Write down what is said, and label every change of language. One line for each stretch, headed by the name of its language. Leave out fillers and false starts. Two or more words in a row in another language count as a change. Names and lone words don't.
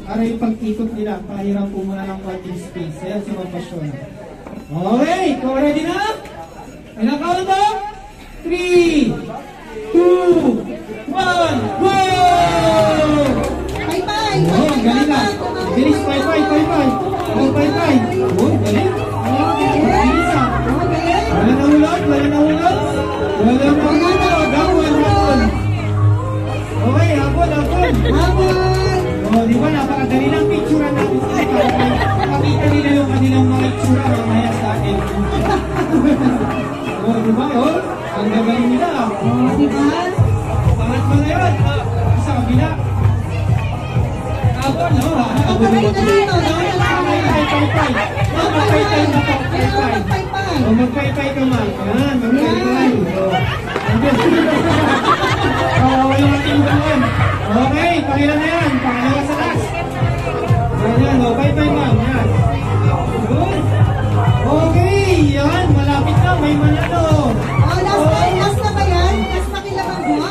Filipino: Para yung pag-ikot nila, pahiram po muna ng konting space. Ayan si Ma'am Pasyon. Okay, kung ready na? Ilang count ba? 3, 2, 1, go! Bye-bye! Oh, galing na. Bilis, pay-pay. Oh, pay-pay. Oh, galing. Oh, bilis ah. Wala nahulog. Hapon. Okay, hapon. Oh, di ba, napakadali ng picture natin sila para makita nila yung kanilang mga itsura mamaya sa atin. Oh, di ba, oh? Ang gagaling nila. Oh, diba? Pangat mo na yun. Sa kabila. Hapon, no? Pagkaray na dito. Pay-pay. Magpay-pay na po. Pagpay-pay. O magpay-pay ka man. Yan, magpay-pay. Walang ating gawin. Okay, pakilan na yan. Pangalawa sa last. Yan, o, pay-pay man. Yan. Good. Okay, yan. Malapit na. May manalo. Oh, last na ba yan? Last na kilamang buwak?